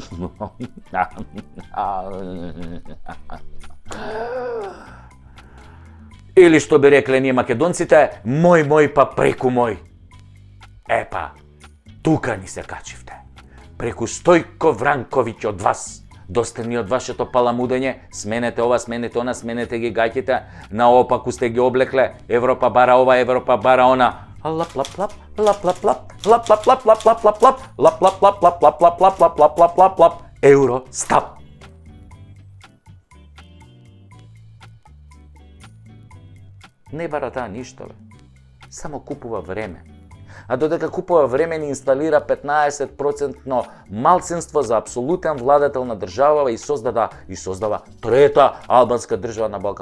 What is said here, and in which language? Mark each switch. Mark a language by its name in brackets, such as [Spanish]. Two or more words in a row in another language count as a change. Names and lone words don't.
[Macedonian] Или што би рекле ние македонците, мој па преку мој. Па, тука ни се качивте. Преку Стојко Вранковиќ од вас. Доста ни од вашето паламудење, сменете ова, сменете она, сменете ги гаќите, наопаку сте ги облекле, Европа бара ова, Европа бара она. Лап-лап-лап, лап-лап-лап, лап-лап-лап, лап-лап-лап, лап-лап-лап, лап-лап-лап, лап-лап-лап, лап-лап-лап, Евростап. Не бара таа ништо, бе. Само купува време. А додека купува време ни инсталира 15% малцинство за апсолутен владател на држава и создава трета албанска држава на Балкан.